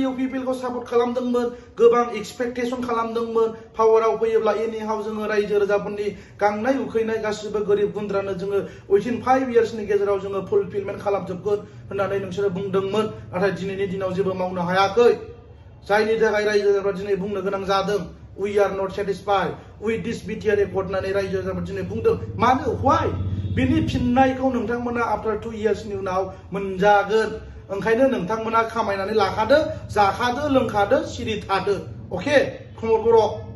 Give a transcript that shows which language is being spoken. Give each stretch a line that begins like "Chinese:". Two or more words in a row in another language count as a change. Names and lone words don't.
Bodo: इउपिपिएलखौ सापर्ट खालामदोंमोन गोबां एक्सपेक्टेसन खालामदोंमोन पावाराव फैयोब्ला एनिहाव जोङो रायजो राजाफोरनि गांनाय उखैनाय गासिबो गोरिब गुन्द्रानो जोङो उइथिन 5 इयार्सनि गेजेराव जोङो फुलफिलमेन्ट खालामजोबगोन होननानै नोंसोरो बुंदोंमोन नाथाय दिनैनि दिनाव जेबो मावनो हायाखै जायनि थाखाय रायजो राजाफ्रा दिनै बुंनो गोनां जादों
English: we are not satisfied with this
Bodo: बिटिआर एकर्ड होननानै रायजो राजाफ्रा दिनै बुंदों मानो why बिनि फिननायखौ नोंथांमोना
English: after 2 years
Bodo: उनाव मोनजागोन ओंखायनो नोंथांमोना खामायनानै लाखादो जाखादो लोंखादो सिरि थादो अके प्रमद बर'